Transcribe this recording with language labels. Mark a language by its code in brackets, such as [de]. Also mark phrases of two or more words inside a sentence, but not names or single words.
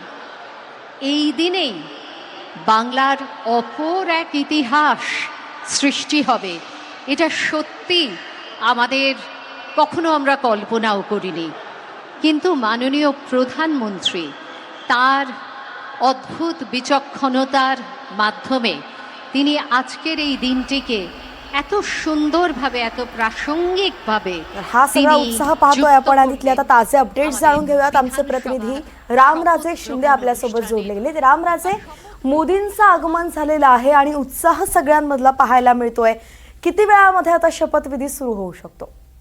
[bn] এই দিনেই বাংলার অপর এক ইতিহাস সৃষ্টি হবে, এটা সত্যি আমাদের কখনো আমরা কল্পনাও করিনি। কিন্তু মাননীয় প্রধানমন্ত্রী তার অদ্ভুত বিচক্ষণতার মাধ্যমে তিনি আজকের এই দিনটিকে এত সুন্দরভাবে, এত प्रासंगिकভাবে [mr] हा सगळा उत्साह पाहतोय आपण आणि आता ताजे अपडेट्स जाणून घेऊयात। आमचे प्रतिनिधी रामराजे शिंदे आपल्यासोबत जोडले गेले। रामराजे, मोदींचं आगमन झालेलं आहे आणि उत्साह सगळ्यांमधला पाहायला मिळतोय। किती वेळामध्ये आता शपथविधी सुरू होऊ शकतो?